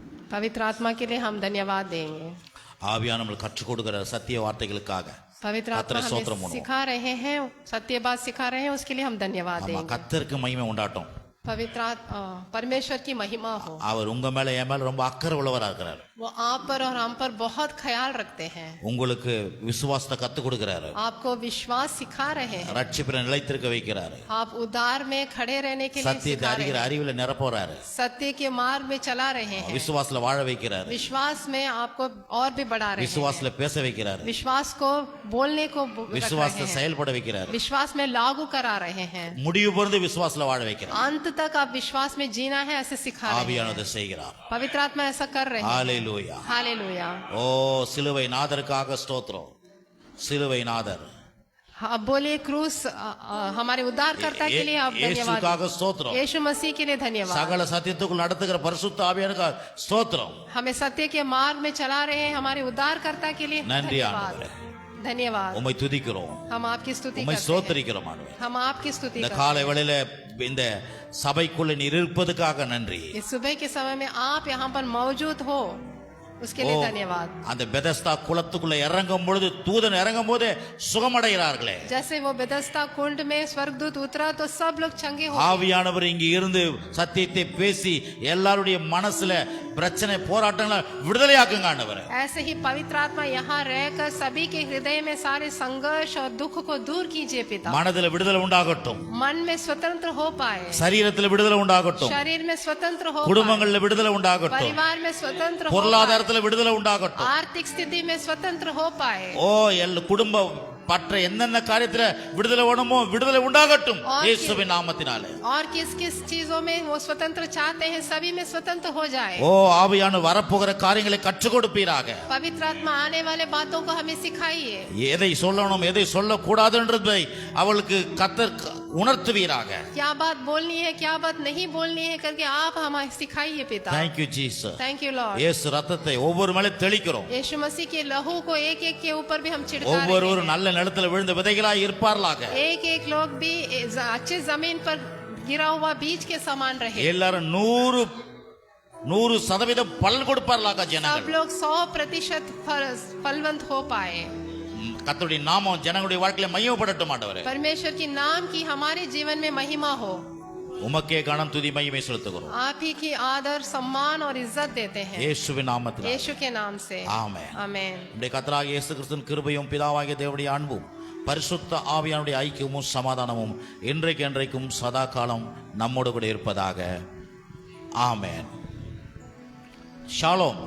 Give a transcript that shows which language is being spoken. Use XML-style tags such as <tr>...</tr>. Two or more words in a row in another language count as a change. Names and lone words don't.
<hi>पवित्र आत्मा के लिए हम धन्यवाद देंगे।</hi> <ta>ஆவியானவர் நம்மளுக்கு கற்றுக் கொடுக்கிற சத்திய வார்த்தைகளுக்காக</ta> <hi>पवित्र आत्मा हमें सिखा रहे हैं सत्य बात सिखा रहे हैं उसके लिए हम धन्यवाद</hi> <ta>ஆமா</ta> <hi>देंगे।</hi> <ta>கர்த்தருக்கு மகிமை உண்டாட்டும்.</ta> <hi>पवित्र परमेश्वर की महिमा हो।</hi> <ta>அவர் உங்க மேல என் மேல ரொம்ப அக்கறை உள்ளவரா இருக்கிறார்.</ta> <hi>वो आप पर और हम पर बहुत ख्याल रखते हैं।</hi> <ta>உங்களுக்கு விசுவாசத்தை கத்து கொடுக்கிறாரு.</ta> <hi>आपको विश्वास सिखा रहे हैं।</hi> <ta>ரட்சிப்பில நிலைத்திருக்க வைக்கிறாரு.</ta> <hi>आप उदार में खड़े रहने के लिए</hi> <ta>சத்தியத்தை</ta> <hi>सिखा रहे</hi> <ta>அறிகிற</ta> <hi>हैं।</hi> <ta>அறிவில நிரப்புறாரு.</ta> <hi>सत्य के मार्ग में चला रहे हैं।</hi> <ta>விசுவாசத்துல வாழ வைக்கிறாரு.</ta> <hi>विश्वास में आपको और भी बढ़ा रहे हैं।</hi> <ta>விசுவாசத்துல பேச வைக்கிறாரு.</ta> <hi>विश्वास को बोलने को रख रहे</hi> <ta>விசுவாசத்துல</ta> <hi>हैं।</hi> <ta>செயல்பட வைக்கிறாரு.</ta> <hi>विश्वास में लागू करा रहे हैं।</hi> <ta>முடிவு பொறுத்து விசுவாசத்துல வாழ வைக்கிறார்.</ta> <hi>अंत तक आप विश्वास में जीना है ऐसे सिखा रहे हैं।</hi> <ta>ஆவியானவர் செய்கிறார்.</ta> <hi>पवित्र आत्मा ऐसा कर रहे हैं।</hi> <ta>ஹalleluya.</ta> <hi>हालेलुया।</hi> <ta>ஓ சிலுவை நாதருக்காக ஸ்தோத்திரம். சிலுவை நாதர்</ta> <hi>अब बोलिए क्रूस हमारे उद्धारकर्ता के लिए आप</hi> <ta>இயேசுக்காக</ta> <hi>धन्यवाद।</hi> <ta>ஸ்தோத்திரம்.</ta> <hi>यीशु मसीह के लिए धन्यवाद।</hi> <ta>சகல சத்தியத்துக்குள் நடத்துகிற பரிசுத்த ஆவியானவருக்கு ஸ்தோத்திரம்.</ta> <hi>हमें सत्य के मार्ग में चला रहे हैं हमारे उद्धारकर्ता के लिए</hi> <ta>நன்றி</ta> <hi>धन्यवाद।</hi> <ta>ஆண்டவரே.</ta> <hi>धन्यवाद।</hi> <ta>உம்மை துதிக்கிறோம்.</ta> <hi>हम आपकी स्तुति</hi> <ta>உம்மை</ta> <hi>करते हैं।</hi> <ta>ஸ்தோத்திரிக்கிறோம் ஆண்டவரே.</ta> <hi>हम आपकी स्तुति</hi> <ta>இந்த</ta> <hi>करते</hi> <ta>காலை வேளையில இந்த சபைக்குள்ள நீர் இருப்பதுக்காக நன்றி.</ta> <hi>हैं। इस सुबह के समय में आप यहाँ पर मौजूद हो उसके लिए धन्यवाद।</hi> <ta>அந்த பெதஸ்தா குளத்துக்குள்ள இறங்கும் பொழுது தூதன் இறங்கும் போது சுகமடைகிறார்களே.</ta> <hi>जैसे वो बेदस्ता कुंड में स्वर्गदूत उतरा तो सब लोग चंगे हो गए।</hi> <ta>ஆவியானவர் இங்க இருந்து சத்தியத்தை பேசி எல்லாருடைய மனசுல பிரச்சனை போராட்டங்களை விடுதலையாக்குங்க ஆண்டவரே.</ta> <hi>ऐसे ही पवित्र आत्मा यहाँ रहकर सभी के हृदय में सारे संघर्ष और दुख को दूर कीजिए पिता।</hi> <ta>மனதுல விடுதலை உண்டாகட்டும்.</ta> <hi>मन में स्वतंत्र हो पाए।</hi> <ta>சரீரத்துல விடுதலை உண்டாகட்டும்.</ta> <hi>शरीर में स्वतंत्र हो पाए।</hi> <ta>குடும்பங்கள்ல விடுதலை உண்டாகட்டும்.</ta> <hi>परिवार में स्वतंत्र हो पाए।</hi> <ta>பொருளாதாரத்துல விடுதலை உண்டாகட்டும்.</ta> <hi>आर्थिक स्थिति में स्वतंत्र हो पाए।</hi> <ta>ஓ குடும்ப பற்ற என்னென்ன காரியத்துல விடுதலை வேணுமோ விடுதலை உண்டாகட்டும் இயேசுவின் நாமத்தினாலே.</ta> <hi>और किस किस चीजों में वो स्वतंत्र चाहते हैं सभी में स्वतंत्र हो जाए।</hi> <ta>ஓ ஆவியானவர் வரப்போகிற காரியங்களை கற்றுக் கொடுப்பீராக.</ta> <hi>पवित्र आत्मा आने वाले बातों को हमें सिखाइए।</hi> <ta>எதை சொல்லணும் எதை சொல்லக்கூடாதுன்றதை அவளுக்கு கர்த்தர் உணர்த்துவீராக.</ta> <hi>क्या बात बोलनी है क्या बात नहीं बोलनी है करके आप हमें सिखाइए पिता.</hi> <en>Thank you Jesus. Thank you Lord.</en> <ta>இயேசு ரத்தத்தை ஒவ்வொரு மேலே தெளிக்கிறோம்.</ta> <hi>यीशु मसीह के लहू को एक एक के ऊपर भी हम छिड़का रहे</hi> <ta>ஒவ்வொருவரும்</ta> <hi>हैं.</hi> <ta>நல்ல நிலத்துல விழுந்த விதைகளாய் இருப்பார்களாக.</ta> <hi>एक एक लोग भी अच्छे जमीन पर गिरा हुआ बीज के समान रहे.</hi> <ta>எல்லாரும் 100% பலன் கொடுப்பார்களாக</ta> <hi>सब</hi> <ta>ஜனங்கள்.</ta> <hi>लोग 100% फलवंत हो पाए.</hi> <ta>கர்த்தருடைய நாமம் ஜனங்களுடைய வாழ்க்கையில மகிமைப்படட்டும் ஆண்டவரே.</ta> <hi>परमेश्वर की नाम की हमारे जीवन में महिमा हो.</hi> <ta>உமக்கே கனம் துதி மகிமை செலுத்துகிறோம்.</ta> <hi>आप ही की आदर सम्मान और इज्जत देते हैं</hi> <ta>இயேசுவின் நாமத்தில்.</ta> <hi>यीशु के नाम से</hi> <ta>ஆமென்.</ta> <hi>आमेन.</hi> <ta>நம்முடைய கர்த்தராகிய இயேசு கிறிஸ்துவின் கிருபையும் பிதாவாகிய தேவனுடைய அன்பும் பரிசுத்த ஆவியானுடைய ஐக்கியமும் சமாதானமும் இன்றைக்கு என்றைக்கும் சதா காலம் நம்மோடு கூட இருப்பதாக. ஆமென். ஷாலோம்.</ta>